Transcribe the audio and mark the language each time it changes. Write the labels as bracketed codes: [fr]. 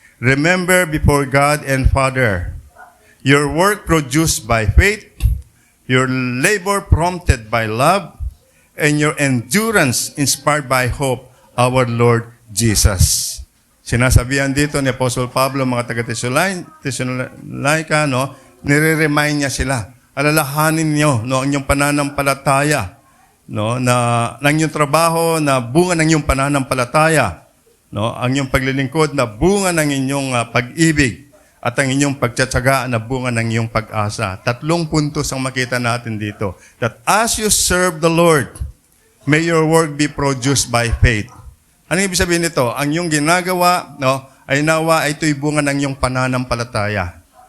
[en] Remember before God and Father, your work produced by faith, your labor prompted by love, and your endurance inspired by hope, our Lord Jesus. [tl] Sinasabihan dito ni Apostle Pablo, mga taga-Thessalonica, no, nire-remind niya sila, alalahanin niyo, no, ang inyong pananampalataya, no, na ang inyong trabaho na bunga ng inyong pananampalataya, no, ang inyong paglilingkod na bunga ng inyong pag-ibig, at ang inyong pagtsatsaga na bunga ng iyong pag-asa. 3 puntos ang makita natin dito. [en] That as you serve the Lord, may your work be produced by faith. [tl] Ano ibig sabihin nito? Ang iyong ginagawa, no, ay nawa ito'y bunga ng iyong pananampalataya.